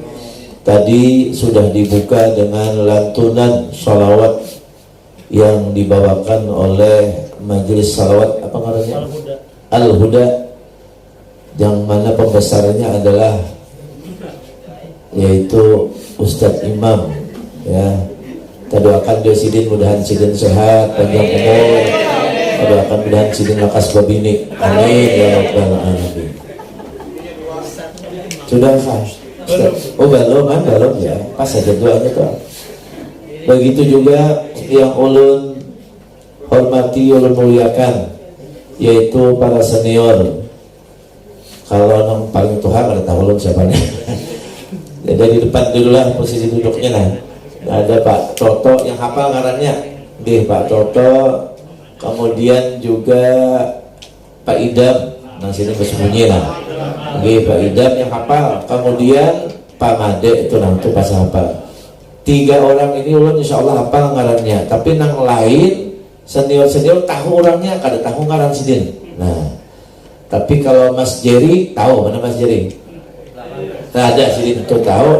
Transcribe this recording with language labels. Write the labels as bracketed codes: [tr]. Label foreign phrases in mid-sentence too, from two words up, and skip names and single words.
[id] Tadi sudah dibuka dengan lantunan salawat yang dibawakan oleh Majelis Salawat apa namanya? Al-Huda, yang mana pembesarnya adalah yaitu Ustadz Imam, ya. [bjn] Kita doakan dia sidin, mudahan sidin sehat, panjang umur. Kita doakan mudahan sidin lakas babini. [ar] Amin ya rabbal alamin. [id] Sudah sah. [bjn] Oh belum ya, pas saja doanya tuh. Begitu juga yang ulun hormati, ulun muliakan, yaitu para senior. Kalau yang paling tua pada tahu ulun siapa nih. Jadi di depan dulu lah posisi duduknya lah. Ada Pak Toto yang hafal ngarannya, Pak Toto. Kemudian juga Pak Idam, nah sini bersembunyi lah. Pak Idam yang hafal, kemudian Pak Made itu nanti pas hafal. 3 orang ini ulun [ar] insya Allah [bjn] hafal ngarannya, tapi nang lain senior tahu orangnya, kada tahu ngaran sidin. [id] Nah, tapi kalau Mas Jerry tahu mana Mas Jerry? [bjn] Nah, ada sidin itu tahu.